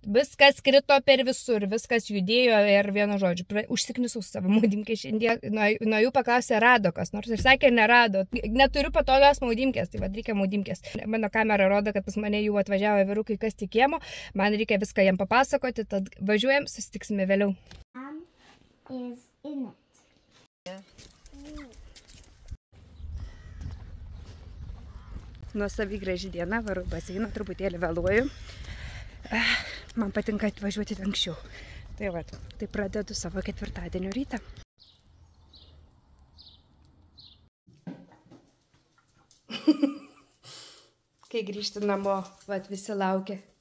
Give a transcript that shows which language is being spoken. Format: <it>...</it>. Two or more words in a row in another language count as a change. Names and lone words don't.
<lt>Viskas krito per visur, viskas judėjo ir vienu žodžiu, užsiknisau savo maudymkę šiandien. Nuo jų paklausė, rado kas nors ir sakė, nerado. Neturiu patogios maudymkės, tai vad reikia maudymkės. Mano kamera rodo, kad pas mane jau atvažiavo vyrukai kas tik kiemo, man reikia viską jam papasakoti, tad važiuojam, susitiksime vėliau.</lt> <en>Is in it. Yeah.</en> <lt>Nuostabi graži diena, varu baseiną, truputėlį vėluoju. Man patinka atvažiuoti anksčiau. Tai vat, tai pradedu savo ketvirtadienio rytą. Kai grįžti namo, vat visi laukia.</lt>